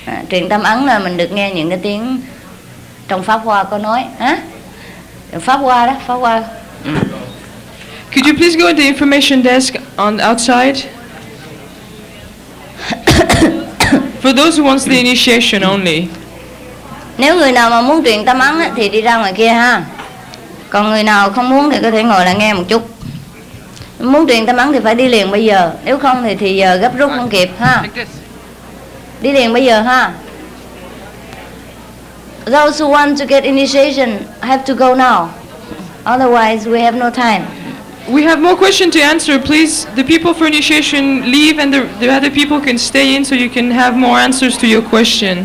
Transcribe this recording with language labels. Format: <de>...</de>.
<vi>Truyền tâm ấn là mình được nghe những cái tiếng trong Pháp Hoa có nói. Pháp Hoa đó, Pháp Hoa.</vi> <en>Could you please go to the information desk on outside? For those who wants the initiation only.</en> <vi>Nếu người nào mà muốn truyền tâm ấn thì đi ra ngoài kia ha. Còn người nào không muốn thì có thể ngồi lại nghe một chút. Muốn truyền tâm ấn thì phải đi liền bây giờ. Nếu không thì giờ gấp rút không kịp ha. Đi liền bây giờ ha.</vi> <en>Those who want to get initiation have to go now. Otherwise we have no time. We have more questions to answer. Please, the people for initiation leave, and the other people can stay in so you can have more answers to your question.</en>